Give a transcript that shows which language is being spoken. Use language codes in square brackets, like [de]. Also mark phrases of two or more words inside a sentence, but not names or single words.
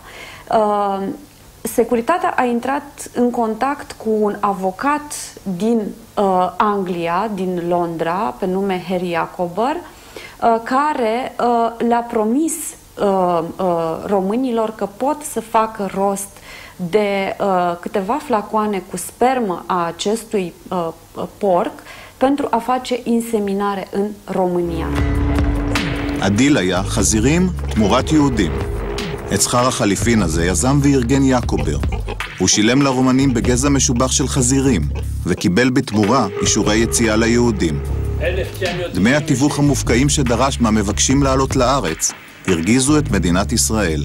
[ro] Securitatea a intrat în contact cu un avocat din Anglia, din Londra, pe nume Harry Jacober, care le-a promis românilor că pot să facă rost de câteva flacoane cu spermă a acestui porc pentru a face inseminare în România. [he] הדיל היה חזירים תמורת יהודים. את שכר החליפין הזה יזם וארגן יעקובר. הוא שילם לרומנים בגזע משובח של חזירים, וקיבל בתמורה אישורי יציאה ליהודים. דמי התיווך המופקעים שדרש מהמבקשים לעלות לארץ הרגיזו את מדינת ישראל.